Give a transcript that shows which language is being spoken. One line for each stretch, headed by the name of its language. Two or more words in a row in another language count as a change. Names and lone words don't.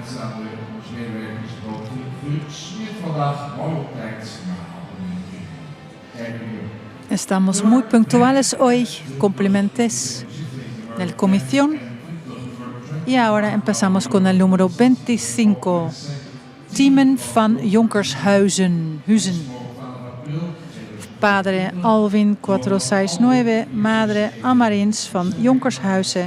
Dutch: aan onze medewerkers dokter Ruud Smit vandaag mooi op tijd
Spanish: Estamos muy puntuales hoy. Complimentes del comisión. Y ahora empezamos con el número 25. Timen van Jonkershuizen. Padre Alvin 469, Madre Amarins van Jonkershuizen.